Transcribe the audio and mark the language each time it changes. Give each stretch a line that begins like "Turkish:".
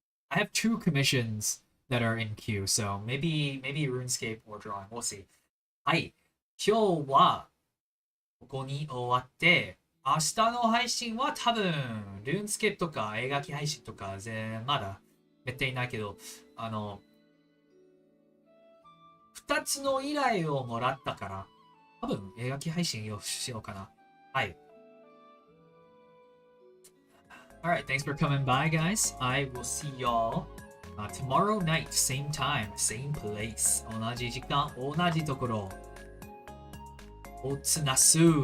English: I have 2 commissions that are in queue, so maybe RuneScape or drawing. We'll see. はい。
Japanese: 今日はここに終わって、明日の配信は多分、ルーンスケとか映画機配信とかまだやっていないけど、2つの依頼をもらったから、多分映画機配信をしようかな。はい。
English: Alright, thanks for coming by, guys. I will see y'all tomorrow night, same time, same place.
Japanese: 同じ時間、同じところ。おつなす。